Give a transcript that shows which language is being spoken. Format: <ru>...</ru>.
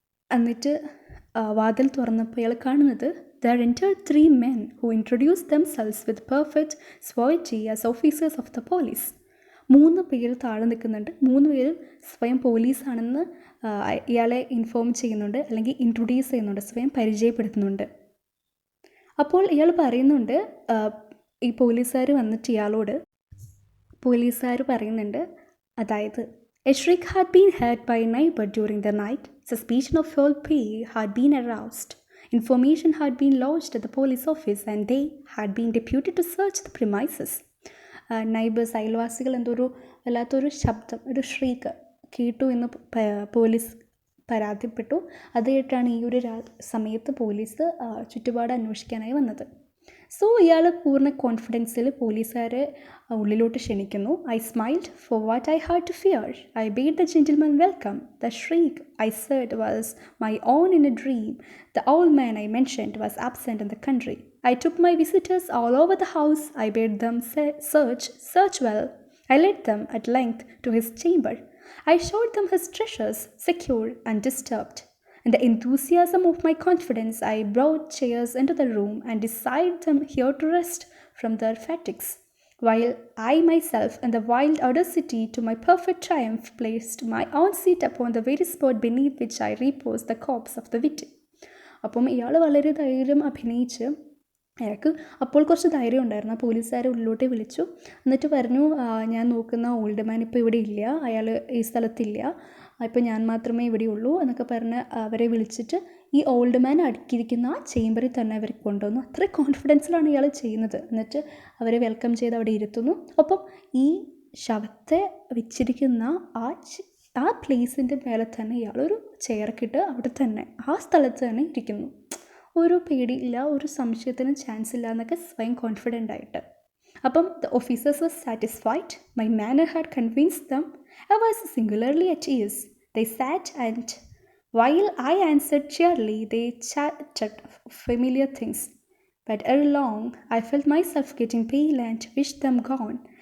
<ml>എന്നിട്ട് വാതിൽ തുറന്നപ്പോൾ അയാൾ കാണുന്നത്</ml> <en>there entered 3 men who introduced themselves with perfect suavity as officers of the police.</en> <ml>3 പേര് താഴെ നിൽക്കുന്നുണ്ട്. 3 പേര് സ്വയം പോലീസാണെന്ന് ഇയാളെ ഇൻഫോം ചെയ്യുന്നുണ്ട്, അല്ലെങ്കിൽ ഇൻട്രൊഡ്യൂസ് ചെയ്യുന്നുണ്ട്, സ്വയം പരിചയപ്പെടുത്തുന്നുണ്ട്. അപ്പോൾ ഇയാൾ പറയുന്നുണ്ട്, ഈ പോലീസുകാർ വന്നിട്ട് ഇയാളോട് പറയുന്നുണ്ട്, അതായത്</ml> <en>a shriek had been heard by a neighbor during the night. Suspicion of foul play had been aroused. Information had been lodged at the police office and they had been deputed to search the premises.</en> <ml>Neighbours, അയൽവാസികൾ വല്ലാത്തൊരു ശബ്ദം, ഒരു ഷ്രീക്ക് കേട്ടു എന്ന് police പരാതിപ്പെട്ടു. അത് കേട്ടാണ് ഈ ഒരു സമയത്ത് പോലീസ് ചുറ്റുപാട് അന്വേഷിക്കാനായി വന്നത്. സോ ഇയാൾ പൂർണ്ണ കോൺഫിഡൻസിൽ പോലീസുകാരെ ഉള്ളിലോട്ട് ക്ഷണിക്കുന്നു.</ml> <en>I smiled for what I had to fear. I bade the gentleman welcome. The shriek I said was my own in a dream. The old man I mentioned was absent in the country. I took my visitors all over the house. I bade them search well. I led them at length to his chamber. I showed them his treasures, secure, undisturbed. In the enthusiasm of my confidence, I brought chairs into the room and desired them here to rest from their fatigues, while I myself, in the wild audacity to my perfect triumph, placed my own seat upon the very spot beneath which I reposed the corpse of the victim.</en> <ml>അപ്പം ഇയാൾ വളരെ ധൈര്യം അഭിനയിച്ച്, അയാൾക്ക് അപ്പോൾ കുറച്ച് ധൈര്യം ഉണ്ടായിരുന്നു. ആ പോലീസുകാരെ ഉള്ളിലോട്ട് വിളിച്ചു. എന്നിട്ട് പറഞ്ഞു, ഞാൻ നോക്കുന്ന ഓൾഡ് മാൻ ഇപ്പോൾ ഇവിടെ ഇല്ല, അയാൾ ഈ സ്ഥലത്തില്ല, ഇപ്പോൾ ഞാൻ മാത്രമേ ഇവിടെ ഉള്ളൂ എന്നൊക്കെ പറഞ്ഞ് അവരെ വിളിച്ചിട്ട് ഈ ഓൾഡ് മാൻ അടുക്കിയിരിക്കുന്ന ആ ചേംബറിൽ തന്നെ അവർ കൊണ്ടുവന്നു. അത്ര കോൺഫിഡൻസിലാണ് ഇയാൾ ചെയ്യുന്നത്. എന്നിട്ട് അവരെ വെൽക്കം ചെയ്ത് അവിടെ ഇരുത്തുന്നു. ഒപ്പം ഈ ശവത്തെ വെച്ചിരിക്കുന്ന ആ പ്ലേസിൻ്റെ മേലെ തന്നെ ഇയാളൊരു ചെയർക്കിട്ട് അവിടെ തന്നെ ആ സ്ഥലത്ത് തന്നെ ഇരിക്കുന്നു. ഒരു പേടിയില്ല, ഒരു സംശയത്തിനും ചാൻസ് ഇല്ല എന്നൊക്കെ സ്വയം കോൺഫിഡൻ്റ് ആയിട്ട്. അപ്പം</ml> <en>the officers were satisfied. My manner had convinced them. I was singularly at ease. They sat, and while I answered cheerily, they chatted familiar things. But ere long, I felt myself getting pale and wished them gone.</en>